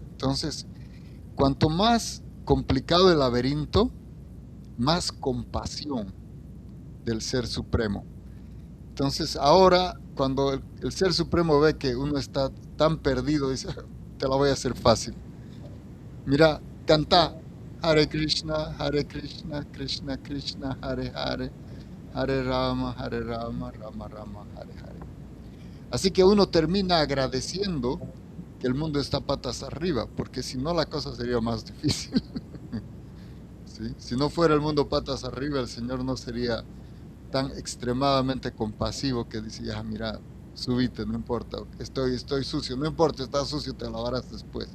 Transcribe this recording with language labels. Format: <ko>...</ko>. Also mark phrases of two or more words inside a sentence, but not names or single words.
<es>Entonces, cuanto más complicado el laberinto, más compasión del Ser Supremo. Entonces, ahora, cuando el Ser Supremo ve que uno está tan perdido, dice, te la voy a hacer fácil. Mira, canta</es> <sa>Hare Krishna, Krishna Krishna, Hare Hare, Hare Rama, Rama Rama, Hare Hare.</sa> <es>Así que uno termina agradeciendo que el mundo está patas arriba, porque si no la cosa sería más difícil. ¿Sí? Si no fuera el mundo patas arriba, el Señor no sería tan extremadamente compasivo que dice, ya mira, subite, no importa, estoy sucio, no importa, estás sucio, te lavarás después.</es>